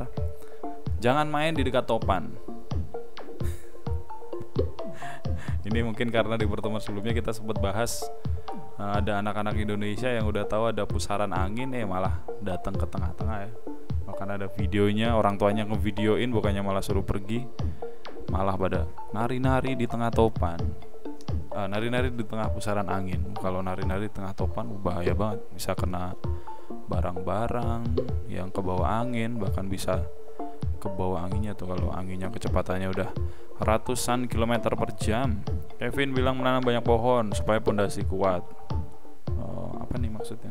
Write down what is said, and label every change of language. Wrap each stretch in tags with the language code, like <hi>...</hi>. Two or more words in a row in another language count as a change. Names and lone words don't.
<id>Jangan main di dekat topan. Ini mungkin karena di pertemuan sebelumnya kita sempat bahas ada anak-anak Indonesia yang udah tahu ada pusaran angin, malah datang ke tengah-tengah ya. Bahkan ada videonya, orang tuanya ngevideoin, bukannya malah suruh pergi, malah pada nari-nari di tengah topan, nari-nari di tengah pusaran angin. Kalau nari-nari di tengah topan bahaya banget, bisa kena barang-barang yang ke bawah angin, bahkan bisa ke bawah anginnya tuh kalau anginnya kecepatannya udah ratusan kilometer per jam. Kevin bilang menanam banyak pohon supaya pondasi kuat. Apa nih maksudnya?</id>